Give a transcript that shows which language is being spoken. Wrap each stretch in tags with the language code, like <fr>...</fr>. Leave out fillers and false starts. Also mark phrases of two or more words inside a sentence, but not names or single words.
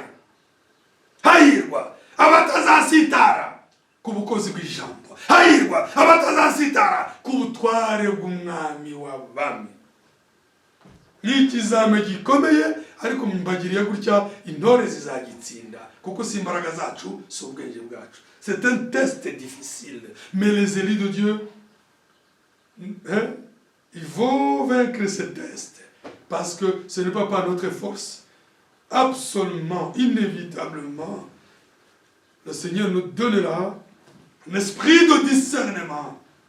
<rw>Hahirwa abatazasitara ku bukozi bw'ijambo. Hahirwa abatazasitara ku butware bw'umwami w'abami. Ni ikizame gikomeye, ariko mbagiriye gutya intore zizagitsinda, kuko si imbaraga zacu, si ubwenge bwacu.</rw> <fr>C'est un test difficile, mais les élus de Dieu, ils vont vaincre ce test, parce que ce n'est pas par notre force. Absolument, inévitablement, le Seigneur nous donnera un esprit de discernement.</fr>